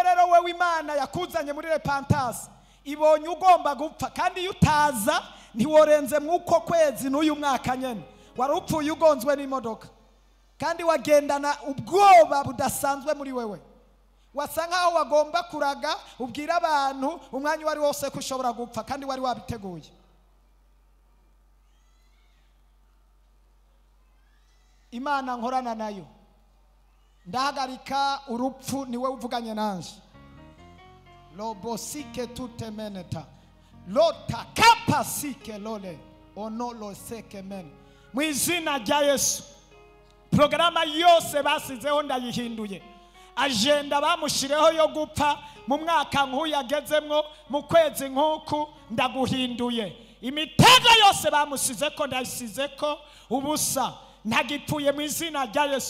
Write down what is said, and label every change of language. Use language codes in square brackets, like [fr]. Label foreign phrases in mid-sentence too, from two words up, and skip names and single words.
[rn] rero wewe Imana yakuzanye muri repentance ibonye ugomba gupfa kandi iyo utaza ntiworenze mwuko kwezi n'uyu mwaka nyene warupfuye ugonzwe n'imodoka kandi wagendana ubwoba budasanzwe muri wewe wasa nkaho wagomba kuraga ubwira abantu umwanya wari wose ko ushobora gupfa kandi wari wabiteguye Imana nkorana nayo ndahagarika urupfu niwe uvuganye nanje lobosike tutemeneta lota kapasike lole onolo seke men mu izina rya Yesu programa yose basizeho ndayihinduye agenda bamushireho yo gupfa mu mwaka nk'uyagezemwo mu kwezi nk'uku ndaguhinduye imitego yose bamusizeko ndayisizeko ubusa ntagipfuye mu izina rya Yesu.